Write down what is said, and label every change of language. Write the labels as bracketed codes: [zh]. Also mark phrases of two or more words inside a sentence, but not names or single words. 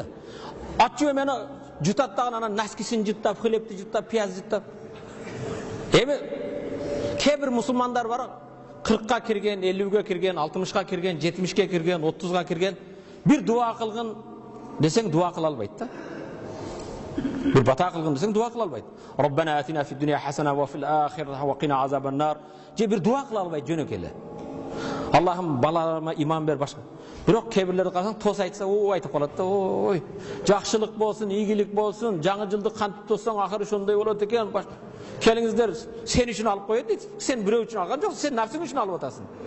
[ky] Аччык эмени жутат дагы, анан наскисин жуттап, хлебти жуттап, пияз жуттап. Эми кээ бир мусулмандар бар, 40ка кирген, 50ге кирген, 60ка кирген, 70ке кирген, 30га кирген, бир дуа кылгын десең дуа кыла албайт да. Бир бата кылгын десең дуа кыла албайт. [ar] ربنا آتنا في الدنيا حسنة وفي الآخرة وقنا عذاب النار. [ky] Же бир дуа кыла албайт жөнөк эле. Аллахым балаларыма иман бер башка. Бирок кээ бирлерди карасаң тос айтса, айтып калат да, ой, жакшылык болсун, ийгилик болсун, жаңы жылды кантип тоссоң акыры ошондой болот экен. Келиңиздер, сен үчүн алып коет дейт. Сен бирөө үчүн алган жок, сен нафсың үчүн алып атасың.